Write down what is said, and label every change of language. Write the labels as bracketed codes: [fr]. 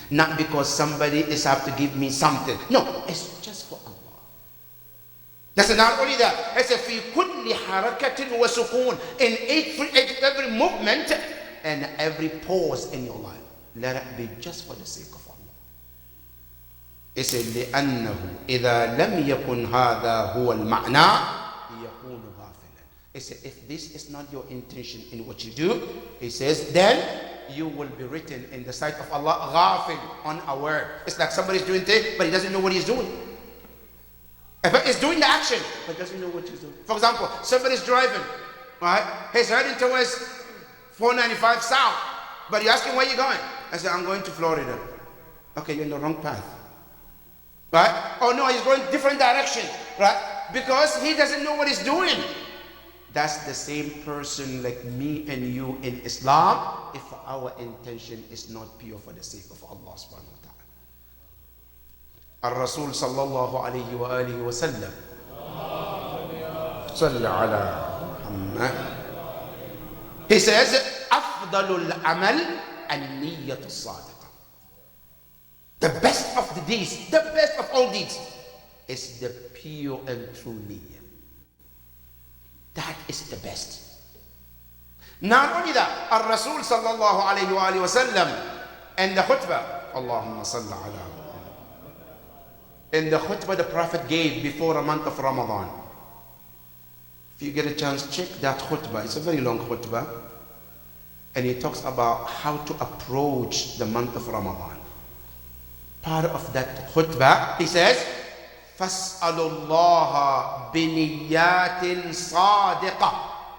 [en] Not because somebody is have to give me something. No, it's just for Allah. That's not only that. It's a [ar] fi kulli harakatin wa sukoon. [en] In every movement and every pause in your life, let it be just for the sake of Allah. It's a [ar] لأنه إذا لم يكن هذا هو المعنى يكون غافلا. [en] It says, if this is not your intention in what you do, he says, then you will be written in the sight of Allah ghafil, unaware. It's like somebody's doing things, but he doesn't know what he's doing. He's doing the action, but doesn't know what he's doing. For example, somebody's driving, right? He's heading towards 495 south, but you ask him where you going. I said, I'm going to Florida. Okay, you're in the wrong path, right? Oh no, he's going different direction, right? Because he doesn't know what he's doing. That's the same person like me and you in Islam if our intention is not pure for the sake of Allah subhanahu wa ta'ala. [ar] الرسول صلى الله عليه وآله وسلم صلى على محمد. [en] He says [ar] أفضل العمل النية الصادقة. [en] The best of the deeds, the best of all deeds is the pure and true niyyah. That is the best. Not only that, [ar] الرسول صلى الله عليه وآله وسلم [en] and the khutbah [ar] اللهم صل على. [en] In the khutbah the Prophet gave before a month of Ramadan. If you get a chance, check that khutbah. It's a very long khutbah. And he talks about how to approach the month of Ramadan. Part of that khutbah, he says, [ar] فَاسْأَلُوا اللَّهَ بِنِيَّاتٍ صَادِقَةٍ.